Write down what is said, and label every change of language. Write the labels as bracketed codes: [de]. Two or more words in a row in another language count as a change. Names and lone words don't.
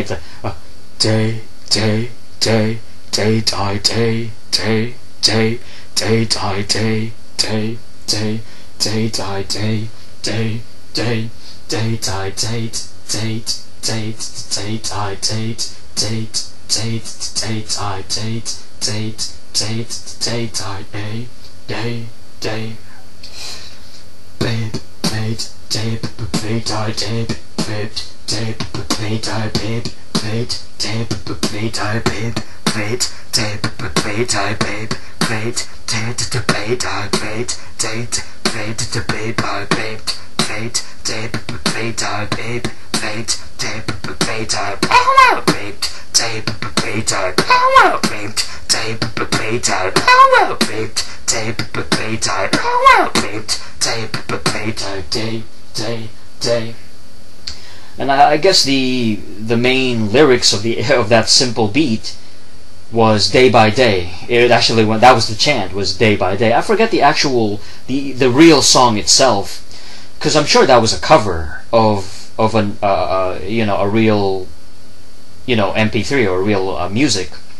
[en] It's like day day day day die day day day day die day day day day die day day day day die date date date date I date date date date I date date date date I day day day babe babe day babe I babe babe day babe I babe babe day babe I babe babe day babe I babe babe date debate I babe date date debate I babe babe day babe I babe babe day babe I power babe day babe I power babe day babe I power babe day babe I power babe day babe I day. And I guess the main lyrics of that simple beat was day by day. It actually went, that was the chant, was day by day. I forget the actual the real song itself, because I'm sure that was a cover of an you know, a real, you know, MP3 or real music.